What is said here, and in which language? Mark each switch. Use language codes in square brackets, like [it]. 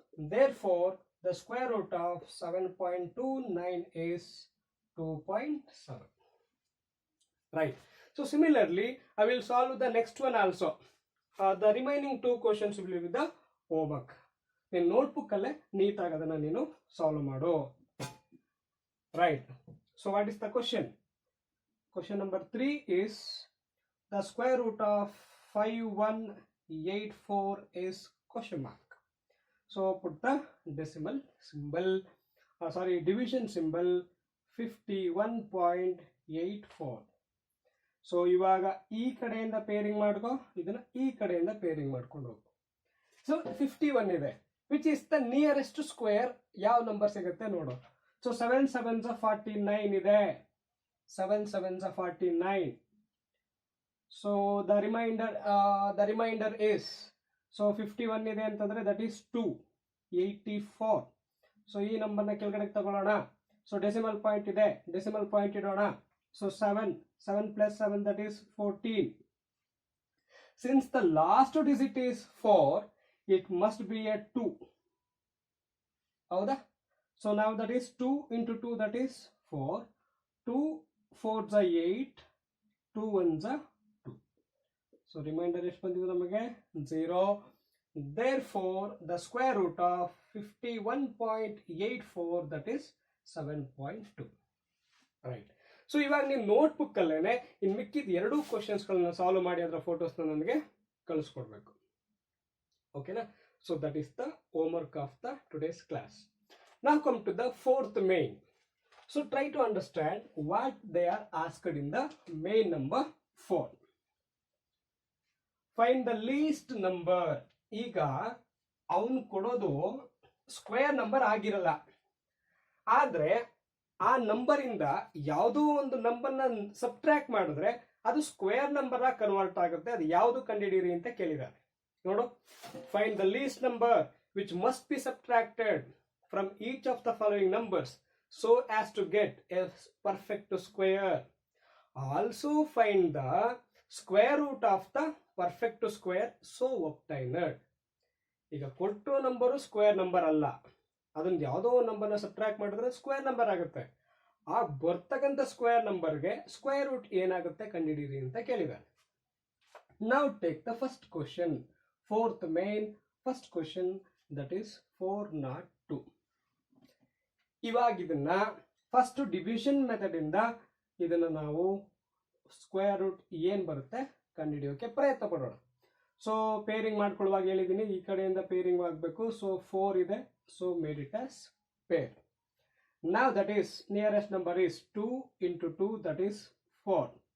[en] Therefore, the square root of 7.29 is 2.7. Right. So similarly, I will solve the next one also. The remaining 2 questions will be with the homework. In notebook [kn] alle neataಗಿ ಅದನ್ನ ನೀನು solve ಮಾಡು. [en] Right. So what is the question? Question number 3 is the square root of 5184 is question mark. So put the decimal symbol, division symbol 51.84. [kn] So ಇವಾಗ ಈ ಕಡೆಯಿಂದ pairing ಮಾಡ್ಕೋ, ಇದನ್ನ ಈ ಕಡೆಯಿಂದ ಪೇರಿಂಗ್ ಮಾಡ್ಕೊಂಡು ಹೋಗು. [en] So 51 ಇದೆ. Which is the nearest square? [kn] ಯಾವ ನಂಬರ್ ಸಿಗುತ್ತೆ ನೋಡು. ಸೊ [en] 7 7s are 49 [kn] ಇದೆ. [en] 7 7s are 49. So the remainder is, so [kn] 51 ಇದೆ ಅಂತಂದ್ರೆ [en] that is 284. [kn] ಸೊ ಈ ನಂಬರ್ನ ಕೆಳಗಡೆ ತಗೊಳ್ಳೋಣ. ಸೊ ಡೆಸಿಮಲ್ ಪಾಯಿಂಟ್ ಇದೆ, ಡೆಸಿಮಲ್ ಪಾಯಿಂಟ್ ಇಡೋಣ. [en] So 7 plus 7 that is 14. Since the last digit is 4, it must be a 2. [kn] ಹೌದಾ? [en] So now that is 2 into 2 that is 4. 2 4s are 8. 2 1s are 2. [kn] So remainder ಎಷ್ಟು ಬಂದಿದೆ ನಮಗೆ? [en] 0. Therefore the square root of 51.84 that is 7.2. Right. [kn] So ಇವಾಗ ನೀವು notebook ಅಲ್ಲೇನೆ ಇನ್ ಮಿಕ್ಕಿದ 2 questions ಗಳನ್ನ solve ಮಾಡಿ ಅದರ ಫೋಟೋಸ್ ನನಗೆ ಕಳಿಸ್ಕೊಡ್ಬೇಕು. ಓಕೆನಾ? [en] So that is the homework of the today's class. Now come to the 4th main. So try to understand what they are asked in the main number 4. Find the least number. [kn] ಈಗ ಅವನು ಕೊಡೋದು square number ಆಗಿರಲ್ಲ, ಆದ್ರೆ ಆ number ಇಂದ ಯಾವುದೋ ಒಂದು ನಂಬರ್ನ ಸಬ್ಟ್ರಾಕ್ಟ್ ಮಾಡಿದ್ರೆ ಅದು ಸ್ಕ್ವೇರ್ ನಂಬರ್ ಆಗಿ ಕನ್ವರ್ಟ್ ಆಗುತ್ತೆ. ಅದು ಯಾವುದು ಕಂಡುಹಿಡಿಯಿರಿ ಅಂತ ಕೇಳಿದ್ದಾರೆ. [en] ನೋಡು, find the least number which must be subtracted from each of the following numbers so as to get a perfect square. Also find the square root of the perfect square so obtained. [kn] ಈಗ ಕೊಟ್ಟೋ number square number ಅಲ್ಲ, ಅದನ್ನ ಯಾವುದೋ ಒಂದು ನಂಬರ್ನ subtract ಮಾಡಿದ್ರೆ square number ಆಗುತ್ತೆ. ಆ ಬರ್ತಕ್ಕಂಥ ಸ್ಕ್ವೇರ್ ನಂಬರ್ಗೆ ಸ್ಕ್ವೇರ್ ರೂಟ್ ಏನಾಗುತ್ತೆ ಕಂಡುಹಿಡಿಯಿರಿ ಅಂತ ಕೇಳಿದ್ದಾರೆ. [en] ನಾವು take the first question, fourth main first question, that is 402. [kn] ಇವಾಗ ಇದನ್ನ ಫಸ್ಟ್ ಡಿವಿಷನ್ ಮೆಥಡ್ ಇಂದ ಇದನ್ನ ನಾವು ಸ್ಕ್ವೇರ್ ರೂಟ್ ಏನ್ ಬರುತ್ತೆ ಕಂಡುಹಿಡಿಯೋಕೆ ಪ್ರಯತ್ನ ಪಡೋಣ. ಸೊ ಪೇರಿಂಗ್ ಮಾಡ್ಕೊಳ್ಳುವಾಗ ಹೇಳಿದ್ದೀನಿ, ಈ ಕಡೆಯಿಂದ ಪೇರಿಂಗ್ ಆಗಬೇಕು. [en] So 4 ಇದೆ, so made it as pair. Now that is nearest number is 2 into 2, that is 4.